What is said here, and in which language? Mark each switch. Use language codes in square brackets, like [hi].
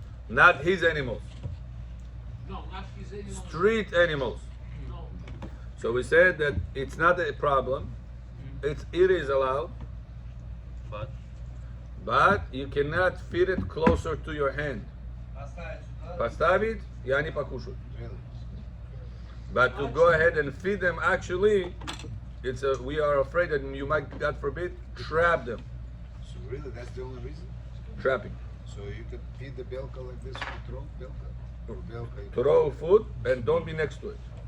[en] Not his animals, No, not his animal. street animals. No. So we said that it's not a problem. It is allowed, but you cannot feed it closer to your hand. [ru] Поставить, и они покушают. [en] But to go ahead and feed them, actually, we are afraid that you might, God forbid, trap them. So really, that's the only reason? Trapping. So you could feed the belka like this, you throw belka? Or belka? you Throw food and don't be next to it.